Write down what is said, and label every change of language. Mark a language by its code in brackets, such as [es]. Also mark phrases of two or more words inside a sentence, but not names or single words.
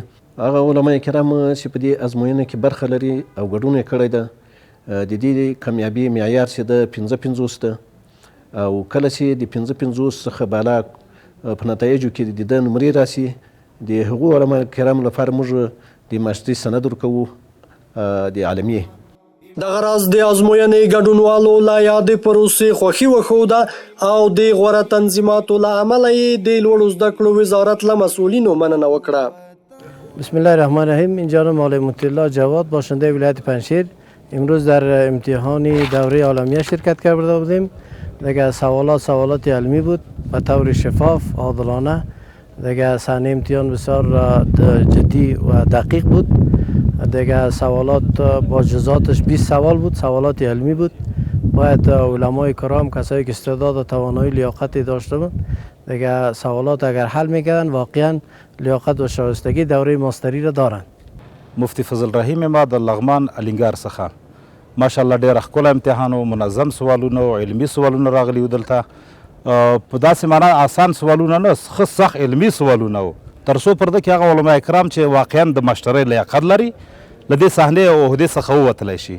[ps] هغه علما کرام چې په دې ازموینه کې برخه لري او ګډون یې کړی ده د دې کامیابي معیار چې د 55 ده او کله چې د 55 څخه بالا په نتایجو کې د نمرې راسي د هغو علما کرامو لپاره موږ د ماستري سند ورکوو د عالمیې. دغه راز د ازموینې ګډونوالو لا یادې پروسې خوښي وښوده او د غوره تنظیماتو له امله یې د لوړو زده کړو وزارت له مسئولینو مننه وکړه. [ar] بسم الله الرحمن الرحیم. [fa] اینجا مولوی مطیع جواد باشنده ولایت پنجشیر امروز در امتحان دوره عالمیه شرکت کرده بودیم. دیگه سوالات علمی بود به طور شفاف عادلانه. دیگه صحنه امتحان بسیار جدی و دقیق بود. دیگه سوالات با جزئیاتش 20 سوال بود، سوالات علمی بود. باید علمای کرام کسایی که استعداد و توانایی لیاقتی داشته بود دیگه سوالات اگر حل میکردن واقعا لیاقت و شایستگی دوره ماستری را دارند. [ps] مفتی فضل رحیم ما د لغمان الینګار څخه ماشاءالله ډېر ښکلی امتحان و، منظم سوالونه او علمي سوالونه راغلي وو. دلته په داسې معنا آسان سوالونه نه، ښه سخت علمي سوالونه وو تر څو پرده کې هغه علما کرام چې واقعا د ماشټرۍ لیاقت لري له دې صحنې او عهدې څخه ووتلی شي.